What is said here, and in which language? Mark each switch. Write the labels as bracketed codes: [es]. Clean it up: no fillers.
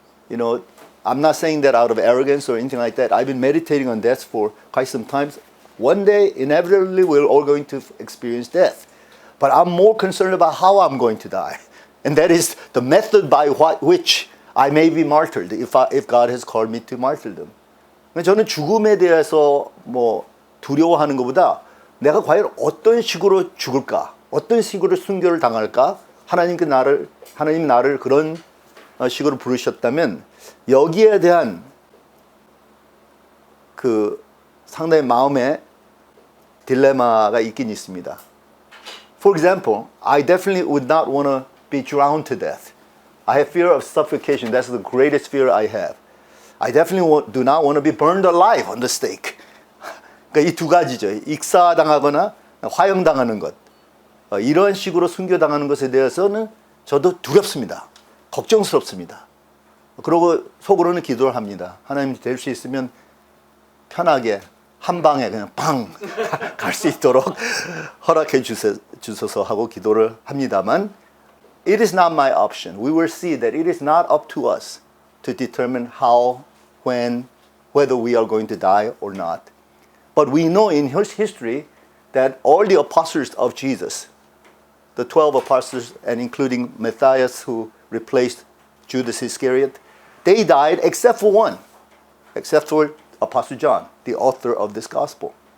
[en] I'm not saying that out of arrogance or anything like that. I've been meditating on death for quite some time. One day, inevitably, we're all going to experience death. But I'm more concerned about how I'm going to die. And that is the method by which I may be martyred, if God has called me to martyrdom. [ko] 저는 죽음에 대해서 두려워하는 것보다 내가 과연 어떤 식으로 죽을까? 어떤 식으로 순교를 당할까? 하나님 나를 그런 식으로 부르셨다면 여기에 대한 상당히 마음에 딜레마가 있긴 있습니다. [en] For example, I definitely would not want to be drowned to death. I have fear of suffocation. That's the greatest fear I have. I definitely do not want to be burned alive on the stake. [ko] 그러니까 이 두 가지죠. 익사당하거나 화형당하는 것. 이런 식으로 순교당하는 것에 대해서는 저도 두렵습니다. 걱정스럽습니다. 그러고 속으로는 기도를 합니다. 하나님 될 수 있으면 편하게 한 방에 그냥 빵 갈 수 있도록 허락해 주소서 하고 기도를 합니다만, [en] it is not my option. We will see that it is not up to us to determine how, when, whether we are going to die or not. But we know in history that all the apostles of Jesus, the 12 apostles and including Matthias who replaced Judas Iscariot, they died except for one, except for Apostle John, the author of this gospel.